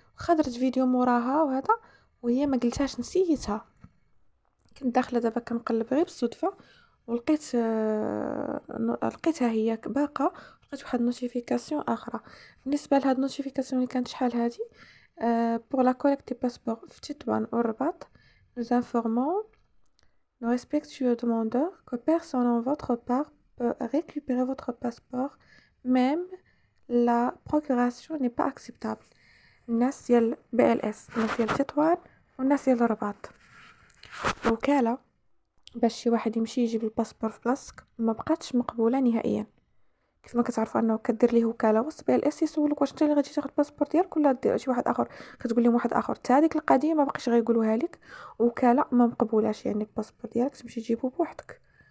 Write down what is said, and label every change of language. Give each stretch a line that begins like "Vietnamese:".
Arabic: واخا درت فيديو موراها وهذا وهي ما قلتهاش، نسيتها. كنت داخله دابا كنقلب غير بالصدفه ولقيت لقيتها هي باقه. لقيت واحد النوتيفيكاسيون اخرى بالنسبه لهاد النوتيفيكاسيون اللي كانت شحال هادي.
French: pour la collecte des passeports
Arabic: في تطوان والرباط.
French: nous informons nos respectueux demandeurs que personne en votre part peut récupérer votre passeport, même la procuration n'est pas acceptable.
Arabic: الناس ديال BLS، الناس ديال تطوان والناس ديال الرباط. الوكالة باش شي واحد يمشي يجيب الباسبور في بلاصتك ما بقاتش مقبولة نهائيا. كيف ما كتعرفوا انه كدير ليه وكالة وسط BLS يسولك واش انت اللي غادي تاخد الباسبور ديالك ولا دير شي واحد اخر، كتقول لهم واحد اخر. حتى هذيك القضيه ما بقيش غيقولوها لك. وكالة ما مقبولاش يعني الباسبور ديالك تمشي تجيبو بوحدك.